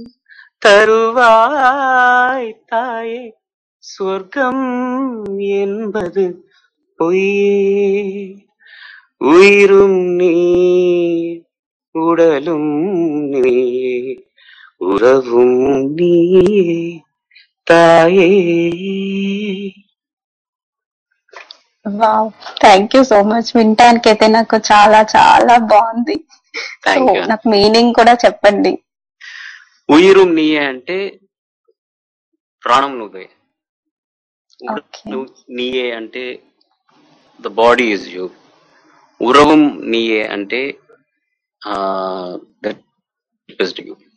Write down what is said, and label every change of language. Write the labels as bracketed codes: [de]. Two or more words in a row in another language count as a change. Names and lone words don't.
[ta] தருவாய் தாயே சொர்க்கம் என்பது பொய்யே உயிரும் நீ உடலும் நீ உறவும் நீ தாயே. [en] Wow, thank you so much. [te] వినటానికైతే నాకు చాలా చాలా బాగుంది. నాకు మీనింగ్ కూడా చెప్పండి. [ta] உயிரு நீயே [te] అంటే ప్రాణం నువ్వే, నీయే అంటే [en] the body is you, [ta] உறவம் நீயே [te] అంటే [en] that is you.